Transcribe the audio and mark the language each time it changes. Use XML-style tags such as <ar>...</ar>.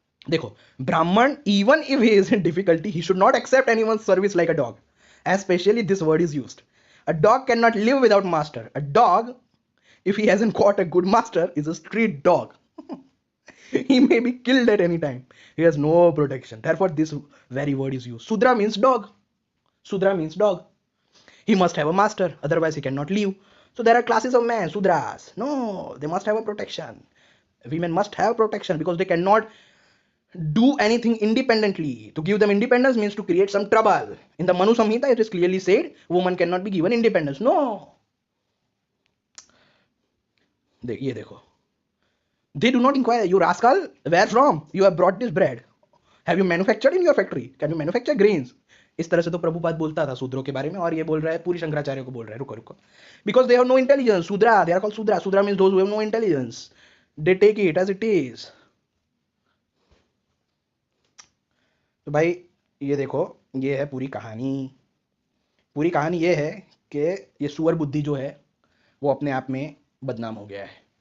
<en>देखो, Brahmin even if he is in difficulty he should not accept anyone's service like a dog, especially this word is used. A dog cannot live without master. A dog, if he hasn't got a good master, is a street dog. He may be killed at any time. He has no protection. Therefore this very word is used. Shudra means dog. Shudra means dog. He must have a master, otherwise he cannot live. So there are classes of men, Shudras. No, they must have a protection. Women must have protection because they cannot do anything independently. To give them independence means to create some trouble. In the Manu Samhita it is clearly said woman cannot be given independence. No.</en> <hi>ये देखो.</hi> <en>They do not inquire, you rascal, where from you have brought this bread? Have you manufactured in your factory? Can you manufacture grains?</en> <hi>इस तरह से तो प्रभुपाद बोलता था शूद्रों के बारे में, और ये बोल रहा है पूरी शंकराचार्य को बोल रहा है। रुको रुको,</hi> <en>Because they have no intelligence. Shudra, they are called Shudra. Shudra means those who have no intelligence, they take it as it is.</en> <hi>तो भाई ये देखो, ये है पूरी कहानी। पूरी कहानी ये है कि ये सुअर बुद्धि जो है वो अपने आप में बदनाम हो गया है।</hi>